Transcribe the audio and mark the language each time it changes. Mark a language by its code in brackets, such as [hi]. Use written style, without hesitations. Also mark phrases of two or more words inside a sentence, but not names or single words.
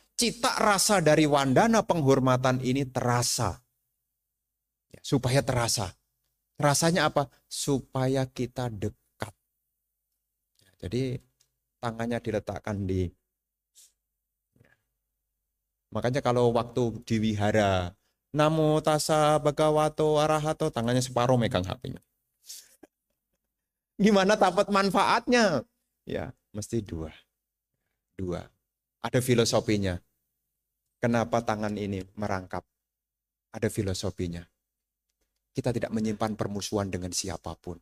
[id] Cita rasa dari wandana penghormatan ini terasa. Ya, supaya terasa. Rasanya apa? Supaya kita dekat. Jadi tangannya diletakkan di, makanya kalau waktu di wihara, [pi] Namo tassa bhagavato arahato, [id] tangannya separuh megang HP-nya. Gimana dapat manfaatnya? Ya, mesti dua. Ada filosofinya. Kenapa tangan ini merangkap? Ada filosofinya. Kita tidak menyimpan permusuhan dengan siapapun.